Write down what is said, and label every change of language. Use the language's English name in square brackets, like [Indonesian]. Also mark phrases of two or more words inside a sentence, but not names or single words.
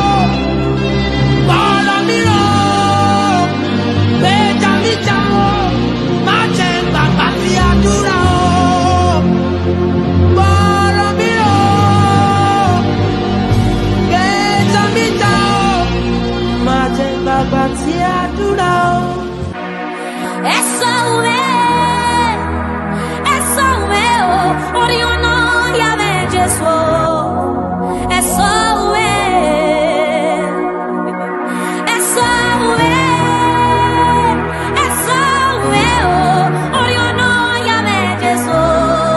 [Yoruba] Bọ́rọ̀ mi rò, gbèjà mi jà o, má jẹ́ gbàgbà tí àdúrà o. Bọ́rọ̀ mi rò, gbèjà mi jà o, má jẹ́ gbàgbà tí àdúrà o. [Portuguese] É só o meu, [Yoruba] ori ono ya me Jesu. [Portuguese] É só o meu, é só o meu, [Yoruba] ori ono ya me Jesu.